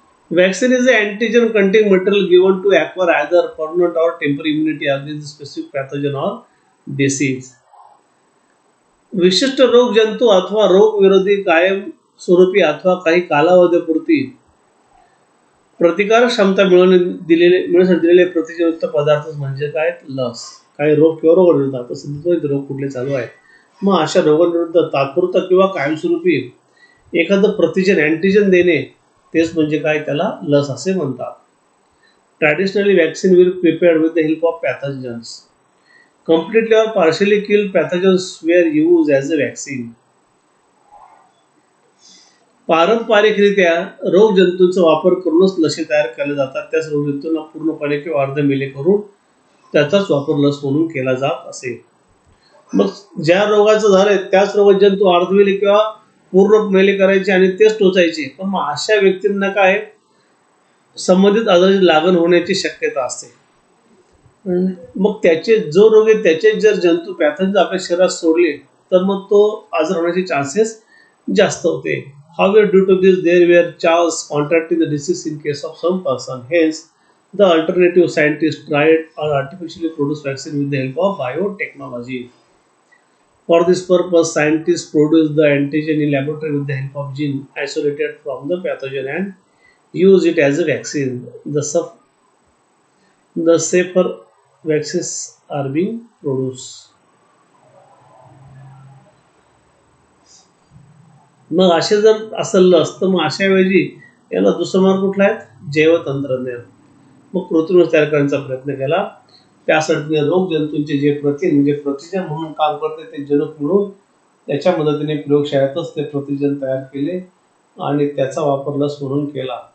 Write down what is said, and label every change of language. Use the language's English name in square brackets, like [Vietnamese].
[English] Vaccine is an antigen containing material given to acquire either permanent or temporary immunity against specific pathogen or disease. [Marathi] विशिष्ट रोग जंतू अथवा रोग विरोधी कायम स्वरूपी अथवा काही कालावधीपुरती प्रतिकार क्षमता मिळवण्यासाठी दिलेले प्रतिजयुक्त पदार्थ म्हणजे काय, लस. काही रोग किंवा रोगाविरुद्ध, आता सध्या रोग कुठले चालू आहेत, मग अशा रोगांविरुद्ध तात्पुरतं किंवा कायमस्वरूपी एखादं प्रतिजन, अँटीजन देणे, तेच म्हणजे काय, त्याला लस असे म्हणतात. [English] Traditionally vaccine will prepared with the help of pathogens. Completely or partially killed pathogens were use as a vaccine. [Marathi] पारंपरिकरित्या रोग जंतूंचा वापर करूनच लसी तयार केल्या जातात. त्याच रोग जंतूंना पूर्णपणे किंवा अर्ध मेले करून त्याचाच वापर लस म्हणून केला जात असे. मग ज्या रोगाचं झालंय त्याच रोगात जंतू अर्धवेळी किंवा पूर्ण मेले करायचे आणि तेच टोचायचे. पण मग अशा व्यक्तींना काय संबंधित आजाराची लागण होण्याची शक्यता असते. मग त्याचे जो रोग आहे त्याचे जर जंतू पॅथॉजन आपल्या शरीरात सोडले तर मग तो आजार होण्याचे चान्सेस जास्त होते. [English] However, due to this, there were chance contracting the disease in case of some person. Hence, the alternative scientists tried or artificially produced vaccine with the help of biotechnology. For this purpose, scientists produced the antigen in laboratory with the help of gene isolated from the pathogen and use it as a vaccine. The safer vaccines are being produced. [Marathi] मग असे जर असलं असतं मग अशा वेळी याला दुसरा मार्ग कुठला आहे जैवतंत्रज्ञान. मग कृत्रिम तयार करण्याचा प्रयत्न केला. त्यासाठी रोग जंतूंचे जे प्रथिन म्हणजे प्रतिजन म्हणून काम करते ते जनुक म्हणून त्याच्या मदतीने प्रयोगशाळेतच ते प्रतिजन तयार केले आणि त्याचा वापर लस म्हणून केला.